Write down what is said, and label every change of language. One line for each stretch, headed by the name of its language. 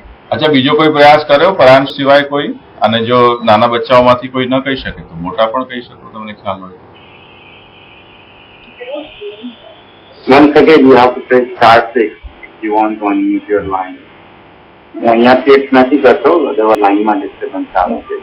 Gujarati: અચ્છા, બીજો કોઈ પ્રયાસ કર્યો પરાંશ સિવાય કોઈ? અને જો નાના બચ્ચાઓમાંથી કોઈ ન કહી શકે તો મોટા પણ કહી શકો, તમને ખ્યાલ હોય.
English: Once again, you have to press star 6 if you want to unmute your line.
Gujarati: હું અહીંયાથી જ નથી કરતો, otherwise લાઈનમાં ડિસ્ટર્બન્સ આવે છે.